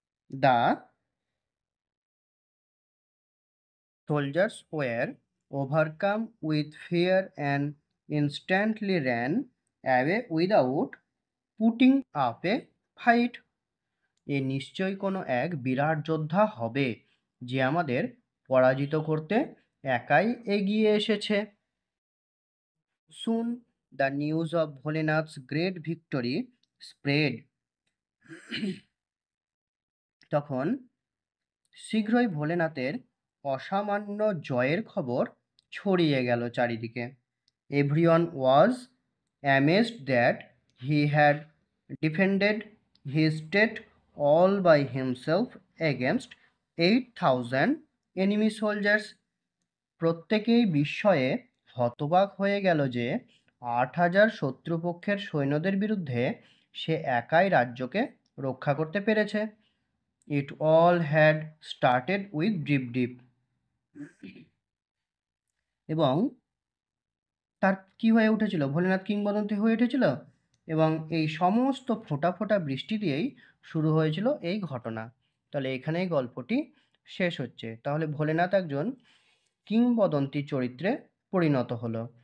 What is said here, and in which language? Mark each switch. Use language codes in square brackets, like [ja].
[en] The soldiers were overcome with fear and instantly ran away without putting up a fight. [bn] এ নিশ্চয়ই কোনো এক বিরাট যোদ্ধা হবে, যে আমাদের পরাজিত করতে একাই এগিয়ে এসেছে। [en] Soon the news of Bholenath's great victory spread. [bn] তখন শীঘ্রই ভোলেনাথের অসামান্য জয়ের খবর ছড়িয়ে গেল চারিদিকে। [en] Everyone was amazed that he had defended his state all by himself against 8,000 enemy soldiers. [bn] প্রত্যেকেই বিস্ময়ে হতবাক হয়ে গেল যে 8,000 শত্রুপক্ষের সৈন্যদের বিরুদ্ধে সে একাই রাজ্যকে রক্ষা করতে পেরেছে। [en] It all had started with Dip. [bn] এবং তার কি হয়ে উঠেছিল, ভোলেনাথ কিংবদন্তি হয়ে উঠেছিল, এবং এই সমস্ত ফোঁটা ফোঁটা বৃষ্টি দিয়েই শুরু হয়েছিল এই ঘটনা। তাহলে এখানেই গল্পটি শেষ হচ্ছে। তাহলে ভোলেনাথ একজন কিংবদন্তি চরিত্রে পরিণত হলো।